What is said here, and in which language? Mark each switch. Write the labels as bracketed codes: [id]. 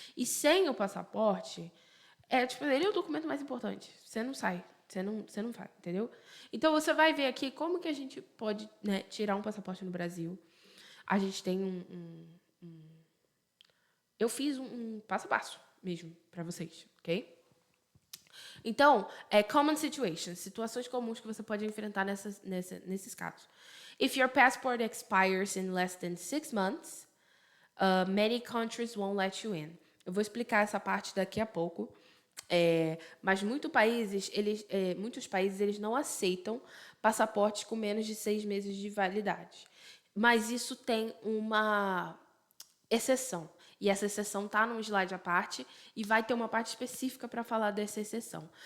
[pt] E sem o passaporte... ele é o documento mais importante. Você não sai. Você não vai, entendeu? Então, você vai ver aqui como que a gente pode, né, tirar um passaporte no Brasil. A gente tem eu fiz um passo a passo mesmo para vocês, ok? Então, [en] common situations. [pt] Situações comuns que você pode enfrentar nesses casos. [en] If your passport expires in less than 6 months, many countries won't let you in. [pt] Eu vou explicar essa parte daqui a pouco. Mas muitos países eles não aceitam passaportes com menos de 6 meses de validade. Mas isso tem uma exceção. E essa exceção está num slide à parte e vai ter uma parte específica para falar dessa exceção.